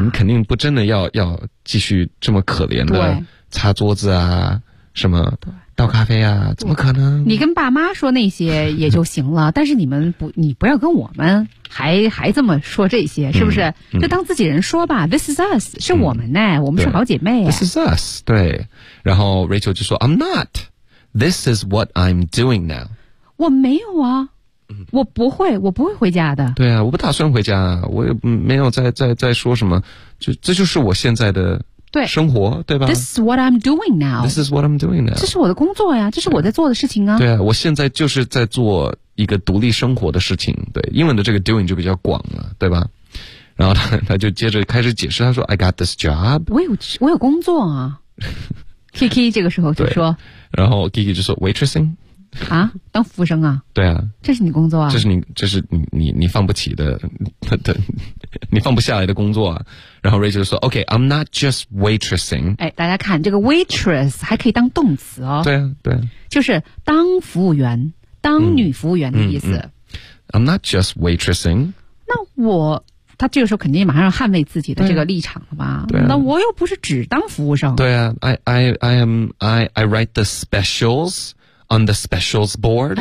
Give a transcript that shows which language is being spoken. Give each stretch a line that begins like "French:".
Chinese: 你肯定不真的要继续这么可怜的擦桌子啊什么倒咖啡啊，怎么可能？你跟爸妈说那些也就行了，但是你不要跟我们还这么说这些，是不是？就当自己人说吧。
English: This is us,
Chinese: 是我们呢，我们是好姐妹。
English: This is us,
Chinese: 对。然后 Rachel 就说
English: I'm not, this is what I'm doing now.
Chinese: 我没有啊，我不会回家的。对啊，我不打算回家，我也没有在说什么，这就是我现在的对生活，对吧？
English: This is what I'm doing now. This is what I'm doing now.
Chinese: 这是我的工作呀，这是我在做的事情啊。对啊，我现在就是在做一个独立生活的事情。对，英文的这个 doing 就比较广了，对吧？然后他就接着开始解释，他说
English: I got this job.
Chinese: 我有工作啊。Kiki 这个时候就说，然后 Kiki 就说
English: waitressing
Chinese: 啊，当服务生啊。对啊，这是你工作啊，这是你放不起的，对。你放不下来的工作啊。然后 Rachel 说
English: OK, I'm not just waitressing.
Chinese: 哎，大家看这个 waitress 还可以当动词哦。对啊，对啊，就是当服务员，当女服务员的意思。
English: I'm not just waitressing.
Chinese: 那我，他这个时候肯定马上捍卫自己的这个立场了吧。对啊，那我又不是只当服务生。对啊，
English: I write the specialsOn the specials board.